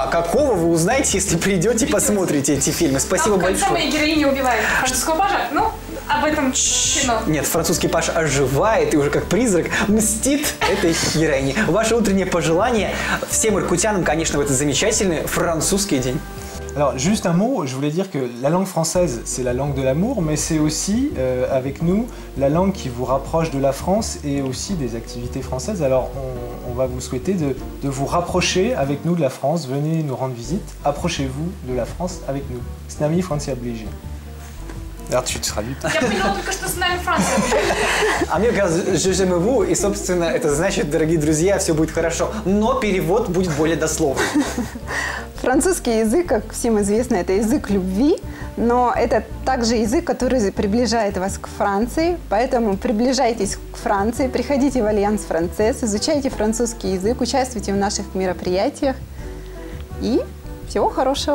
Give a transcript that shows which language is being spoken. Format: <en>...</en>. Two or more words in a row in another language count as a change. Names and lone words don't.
<ru>Какого вы узнаете, если придете и посмотрите эти фильмы. Спасибо большое. В конце моя героиня убивает французского пажа. Ну, об этом кино. Нет, французский паж оживает и уже как призрак мстит этой героине. Ваше утреннее пожелание всем иркутянам, конечно, в этот замечательный французский день.</ru> <fr>Alors, juste un mot, je voulais dire que la langue française, c'est la langue de l'amour, mais c'est aussi, avec nous, la langue qui vous rapproche de la France et aussi des activités françaises. Alors, on va vous souhaiter de vous rapprocher avec nous de la France. Venez nous rendre visite, approchez-vous de la France avec nous.</fr> <ru>С нами Франция ближе.</ru> <fr>Alors, tu te rajoutes.</fr> <ru>Я поняла только, что с нами Франция. А мне кажется,</ru> <fr>je j'aime vous,</fr> <ru>и, собственно, это значит, дорогие друзья, все будет хорошо. Но перевод будет более дословный. Французский язык, как всем известно, это язык любви, но это также язык, который приближает вас к Франции, поэтому приближайтесь к Франции, приходите в Альянс Францез, изучайте французский язык, участвуйте в наших мероприятиях и всего хорошего.</ru>